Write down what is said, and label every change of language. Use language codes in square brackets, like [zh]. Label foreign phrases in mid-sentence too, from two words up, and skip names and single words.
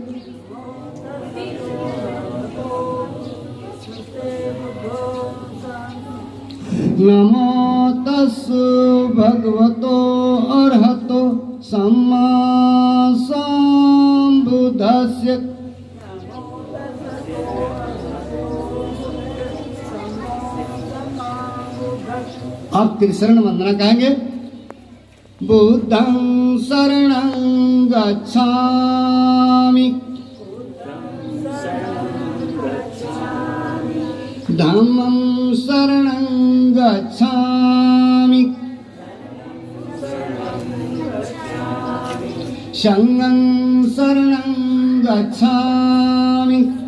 [pi] नमो तस् भगवतो अर्हतो सम्मा संबुद्धस्य। [hi] अब त्रिशरण वंदना कहेंगे। [pi] बुद्धं शरणं गच्छामि, धम्मं शरणं गच्छामि, संघं शरणं गच्छामि,